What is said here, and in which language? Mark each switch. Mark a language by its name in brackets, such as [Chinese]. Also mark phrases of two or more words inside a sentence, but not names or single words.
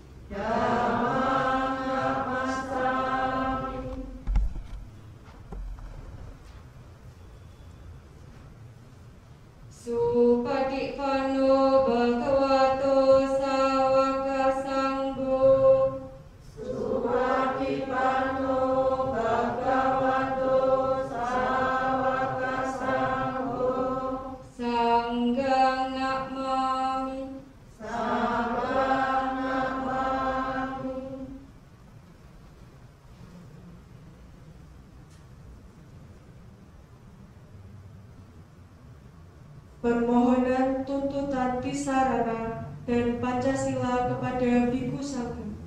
[Pali] Supatipanno bhagavato sawaka sanggo. Sanggang nakmami. [Indonesian] Permohonan tuntutan Tisarana dan Pancasila kepada [Pali] Bhikkhu Sangga.